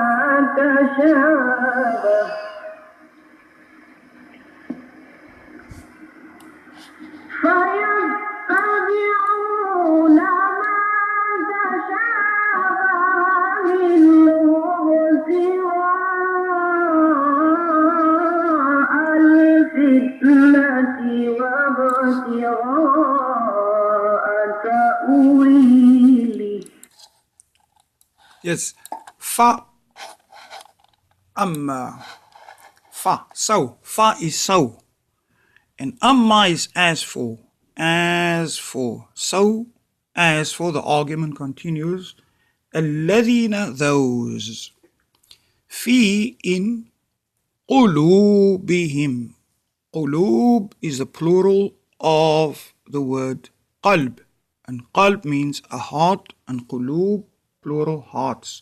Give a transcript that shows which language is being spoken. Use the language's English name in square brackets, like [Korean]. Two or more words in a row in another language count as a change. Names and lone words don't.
[Arabic] تشابه منه ابتغاء الفتنة وابتغاء تأويله. [English] Yes, fa, amma, fa, so, fa is so, and amma is as for, so, as for, the argument continues, الذين, those, fi, in, qulubihim, qulub is the plural of the word qalb, and qalb means a heart, and qulub, plural, hearts.